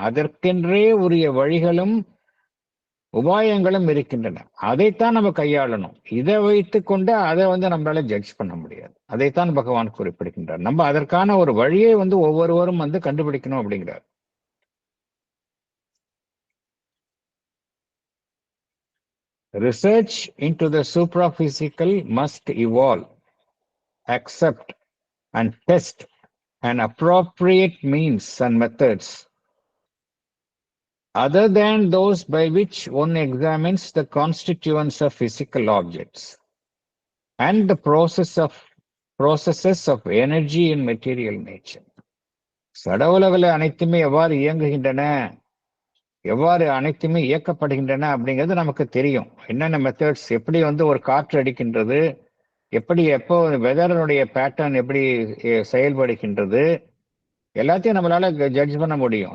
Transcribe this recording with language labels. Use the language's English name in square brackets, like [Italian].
[Tamil] அதற்கென்றே உரிய வழிகளும் உபாயங்களும் இருக்கின்றன. அதைத்தான் நம்ம கையாளணும். இதை வைத்துக் கொண்டு அதை நம்மளால ஜட்ஜ் பண்ண முடியாது. அதைத்தான் பகவான் குறிப்பிடுகின்றார். நம்ம அதற்கான ஒரு வழியை ஒவ்வொருவரும் கண்டுபிடிக்கணும் அப்படிங்கிறார். [English] Research into the supraphysical must evolve, accept, and test an appropriate means and methods other than those by which one examines the constituents of physical objects and the processes of energy in material nature. [Tamil] சடவுலகில் அனைத்துமே எவ்வாறு இயங்குகின்றன, எவ்வாறு அனைத்துமே இயக்கப்படுகின்றன அப்படிங்கிறது நமக்கு தெரியும். என்னென்ன மெத்தட்ஸ், எப்படி ஒரு காற்று அடிக்கின்றது, எப்படி எப்போ வெதரனுடைய பேட்டர்ன் எப்படி செயல்படுகின்றது, எல்லாத்தையும் நம்மளால ஜட்ஜ் பண்ண முடியும்.